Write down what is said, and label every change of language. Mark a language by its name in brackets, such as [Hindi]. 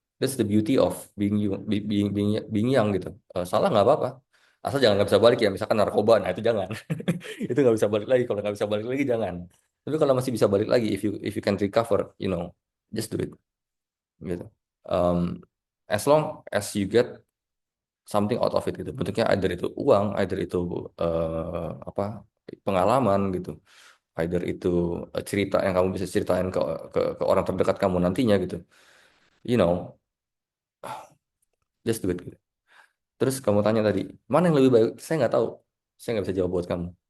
[English] That's the beauty of being you, being young gitu. [Indonesian] Salah nggak apa-apa. Asal jangan nggak bisa balik ya. Misalkan narkoba, nah itu jangan. Itu nggak bisa balik lagi. Kalau nggak bisa balik lagi jangan. Tapi kalau masih bisa balik lagi, [English] if you can recover, just do it. [Indonesian] Gitu. [English] Um, as long as you get something out of it gitu. [Indonesian] Bentuknya either itu uang, either itu apa pengalaman gitu, either itu cerita yang kamu bisa ceritain ke orang terdekat kamu nantinya gitu. [English] You know, just do it [Indonesian] gitu. Terus kamu tanya tadi, mana yang lebih baik? Saya nggak tahu. Saya nggak bisa jawab buat kamu.